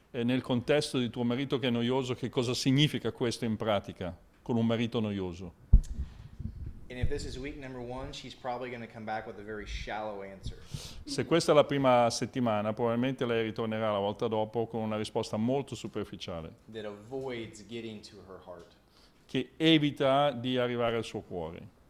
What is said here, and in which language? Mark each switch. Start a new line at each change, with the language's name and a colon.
Italian: E nel contesto di tuo marito che è noioso, che cosa significa questo in pratica con un marito noioso?
English: And if this is week number 1, she's probably going to come back with a very shallow answer.
Italian: Se questa è la prima settimana, probabilmente lei ritornerà la volta dopo con una risposta molto superficiale,
English: That avoids getting to her heart.
Italian: che evita di arrivare al suo cuore.